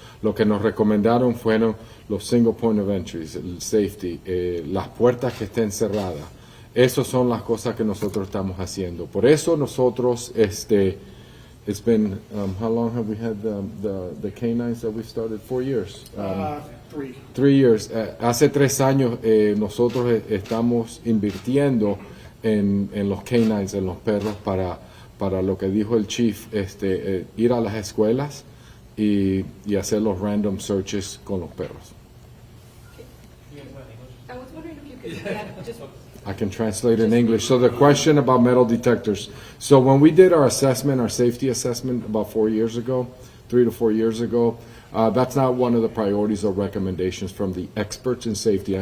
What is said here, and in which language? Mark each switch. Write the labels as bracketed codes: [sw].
[es] Lo que nos recomendaron fueron los [en] single point of entries, [es] el safety, las puertas que estén cerradas. Esas son las cosas que nosotros estamos haciendo. Por eso nosotros, [en] it's been, how long have we had the canines that we started? 4 years. 3. 3 years. [es] Hace 3 años nosotros estamos invirtiendo en los canines, en los perros, para lo que dijo el chief, ir a las escuelas y hacer los random searches con los perros. [en] I was wondering if you could add just I can translate in English. So the question about metal detectors. So when we did our assessment, our safety assessment about 4 years ago, 3 to 4 years ago, that's not one of the priorities or recommendations from the experts in safety.